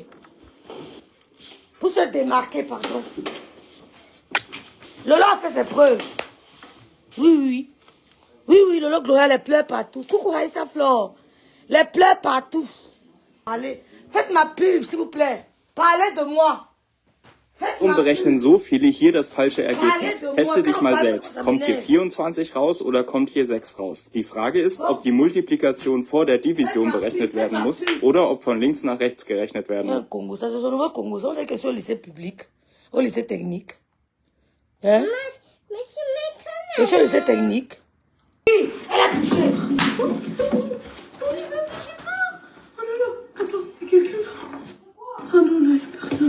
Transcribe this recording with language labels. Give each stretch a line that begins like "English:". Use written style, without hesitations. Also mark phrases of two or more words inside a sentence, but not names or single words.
French: Pour se démarquer, pardon. Lolo a fait ses preuves. Oui, oui. Oui, oui, Lolo Gloria, les pleurs partout. Coucou Raïssa Flore. Les pleurs partout. Allez, faites ma pub, s'il vous plaît. Parlez de moi.
German: Warum berechnen so viele hier das falsche Ergebnis? Teste dich mal selbst. Kommt hier 24 raus oder kommt hier 6 raus? Die Frage ist, ob die Multiplikation vor der Division berechnet werden muss oder ob von links nach rechts gerechnet werden muss.
French: Congo, ça c'est au nouveau Congo. On est que c'est au lycée public, au lycée technique. Hein? Et c'est au lycée technique. Oui, elle a touché. Attends, il y a quelqu'un là. Oh non, non, il n'y a personne.